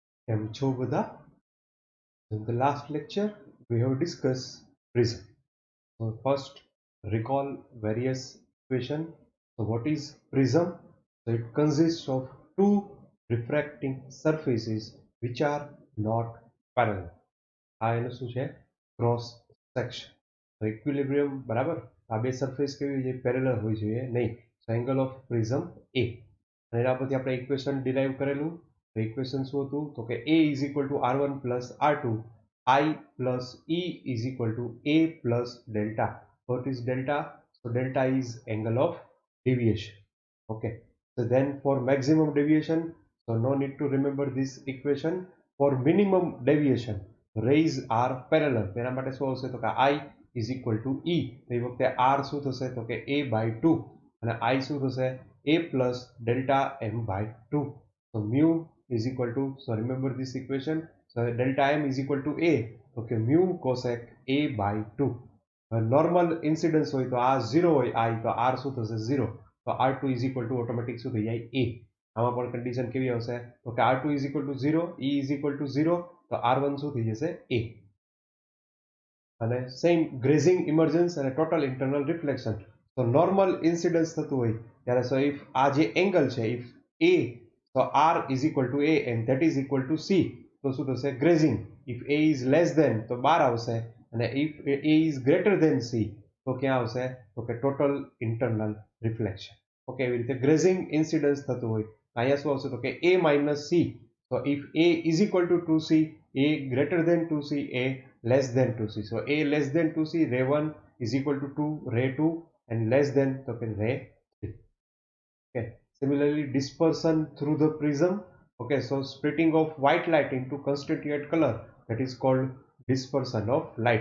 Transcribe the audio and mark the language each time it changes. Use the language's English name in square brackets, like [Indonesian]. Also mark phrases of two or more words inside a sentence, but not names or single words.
[Gujarati] કેમ છો બધા? [English] In the last lecture, we have discussed prism. So first, recall various equation. So what is prism? So it consists of two refracting surfaces which are not parallel. [Gujarati] આ એનું શું છે? [English] Cross section. So equilibrium [Gujarati] બરાબર. આ બે surface કેવી હોય છે? Parallel હોવી જોઈએ નહીં. [English] So angle of prism A. [Gujarati] અને એના પરથી આપણે [English] equation derive [Gujarati] કરેલું. તો equation શું હતું? તો કે [English] A is equal to R1 plus R2, I plus E is equal to A plus delta. What is delta? So delta is angle of deviation. Okay. So then for maximum deviation, so no need to remember this equation. For minimum deviation, rays are parallel. [Gujarati] તેના માટે શું આવશે? તો કે [English] I is equal to E. [Gujarati] તો એ વખતે R શું થશે? તો કે [English] A by 2 [Gujarati] અને I શું થશે? [English] A plus delta M by 2. So mu is equal to, so remember this equation. So delta M is equal to A. Okay, mu cosec A by 2. Normal incidence [Gujarati] હોય તો આ 0 હોય I તો R શું થશે? 0. તો [English] R2 is equal to automatic [Gujarati] શું થઈ જાય? A. આમાં પણ condition કેવી આવશે? તો કે [English] R2 is equal to 0, E is equal to 0, [Gujarati] તો R1 શું થઈ જશે? A. [English] અને same grazing emergence અને total internal reflection. So normal incidence [Gujarati] થતું હોય ત્યારે [English] so if [Gujarati] આ જે angle છે, [English] if A, so R is equal to A and that is equal to C, [Gujarati] તો શું થશે? [English] Grazing. If A is less than [Gujarati] તો 12 આવશે અને [English] if A is greater than C [Gujarati] તો ક્યાં આવશે? તો કે [English] total internal reflection. [Gujarati] ઓકે, એવી રીતે [English] grazing incidence [Gujarati] થતું હોય અહીંયા શું આવશે? તો કે [English] A minus C. So if A is equal to 2C, A greater than 2C, A less than 2C. So A less than 2C, ray 1 is equal to 2, ray 2 and less than to ray 3. Okay. Similarly, dispersion through the prism. Okay, so splitting of white light into constituent color, that is called dispersion of light.